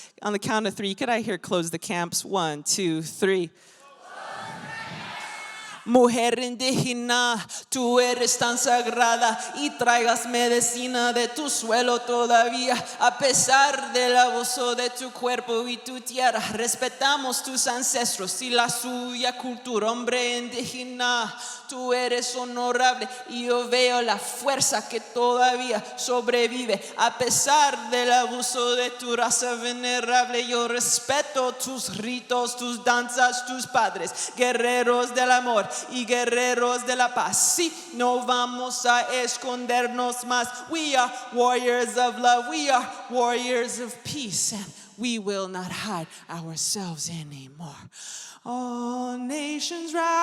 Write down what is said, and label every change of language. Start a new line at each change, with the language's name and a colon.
English: On the count of 3, could I hear close the camps? 1, 2, 3.
Spanish: Mujer indígena, tú eres tan sagrada y traigas medicina de tu suelo todavía. A pesar del abuso de tu cuerpo y tu tierra, respetamos tus ancestros y la suya cultura. Hombre indígena, tú eres honorable y yo veo la fuerza que todavía sobrevive. A pesar del abuso de tu raza venerable, yo respeto tus ritos, tus danzas, tus padres, guerreros del amor y guerreros de la paz. Sí, no vamos a escondernos más.
English: We are warriors of love. We are warriors of peace. And we will not hide ourselves anymore. All nations rise.